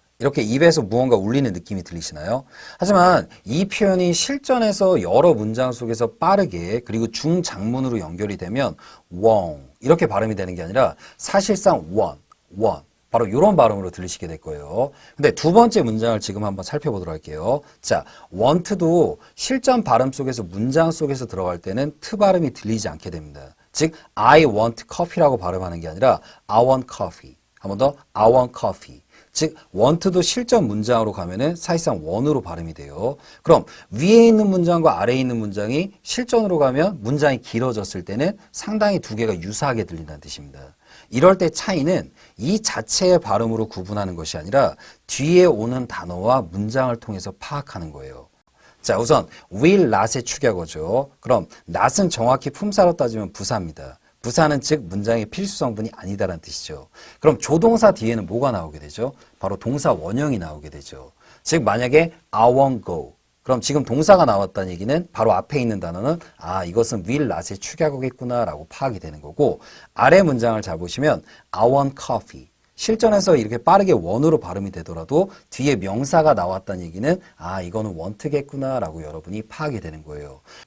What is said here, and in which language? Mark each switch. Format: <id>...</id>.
<ko>이렇게 입에서 무언가 울리는 느낌이 들리시나요? 하지만 이 표현이 실전에서 여러 문장 속에서 빠르게 그리고 중장문으로 연결이 되면 won't 이렇게 발음이 되는 게 아니라 사실상 want 바로 이런 발음으로 들리시게 될 거예요. 근데 두 번째 문장을 지금 한번 살펴보도록 할게요. 자, want도 실전 발음 속에서 문장 속에서 들어갈 때는 트 발음이 들리지 않게 됩니다. 즉</ko> <en>I want coffee</en> <ko>라고 발음하는 게 아니라</ko> <en>I want coffee.</en> <ko>한 번 더</ko> <en>I want coffee.</en> <ko>즉 want도 실전 문장으로 가면은 사실상 want으로 발음이 돼요. 그럼 위에 있는 문장과 아래에 있는 문장이 실전으로 가면 문장이 길어졌을 때는 상당히 두 개가 유사하게 들린다는 뜻입니다. 이럴 때 차이는 이 자체의 발음으로 구분하는 것이 아니라 뒤에 오는 단어와 문장을 통해서 파악하는 거예요. 자, 우선 will not의 축약어죠. 그럼 not은 정확히 품사로 따지면 부사입니다. 부사는 즉 문장의 필수 성분이 아니다라는 뜻이죠. 그럼 조동사 뒤에는 뭐가 나오게 되죠? 바로 동사 원형이 나오게 되죠. 즉 만약에</ko> <en>I won't go.</en> <ko>그럼 지금 동사가 나왔다는 얘기는 바로 앞에 있는 단어는 아 이것은 will not의 축약어겠구나 라고 파악이 되는 거고 아래 문장을 잘 보시면</ko> <en>I want coffee.</en> <ko>실전에서 이렇게 빠르게 want으로 발음이 되더라도 뒤에 명사가 나왔다는 얘기는 아 이거는 want겠구나 라고 여러분이 파악이 되는 거예요.</ko>